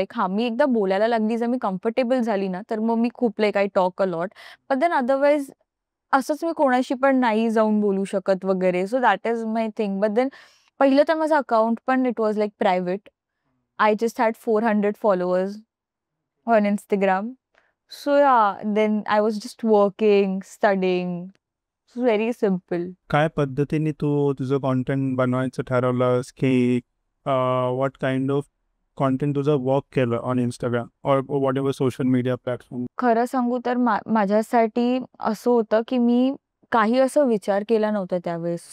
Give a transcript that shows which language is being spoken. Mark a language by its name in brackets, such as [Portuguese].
[Marathi] Like हां, मी एकदा बोलायला लागली, जर मी कम्फर्टेबल झाली ना, तर मग मी खूप like [English] I talk a lot. [Marathi] But then otherwise असंच मी कोणाशी पण नाही जाऊन बोलू शकत वगैरे. [English] So that is my thing. [Marathi] But then पहिलं तर माझं अकाउंट पण [English] It was like private. I just had 400 followers on Instagram. So yeah, then I was just working, studying. It's very simple. [Marathi] काय पद्धतीने तू तुझं कॉन्टेंट बनवायचं ठरवलंस की [English] what kind of content [Marathi] तुझं वर्क केलं ऑन इंस्टाग्राम और what ever social media platform? खरं सांगू तर माझ्यासाठी असं होतं की मी काही असं विचार केला नव्हता त्यावेळेस.